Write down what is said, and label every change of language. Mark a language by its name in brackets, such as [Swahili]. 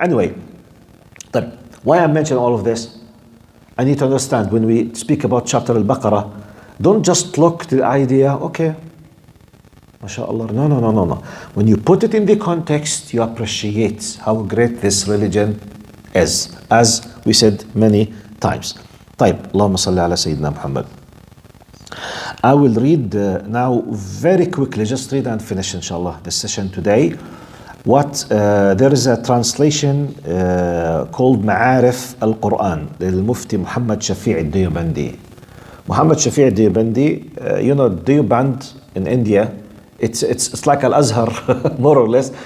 [English] Anyway, why I'm mentioning all of this, I need to understand when we speak about chapter al-Baqarah, don't just look to the idea, okay, MashaAllah. No. When you put it in the context, you appreciate how great this religion is, as we said many times. [Arabic] طيب, اللهم صل على سيدنا محمد. [English] I will read now very quickly, just read and finish inshallah the session today. There is a translation called Ma'arif al-Quran, للمفتي محمد شفيع الديوبندي. Muhammad Shafi' al-Diyobandi, Diyoband in India, it's like Al-Azhar, more or less.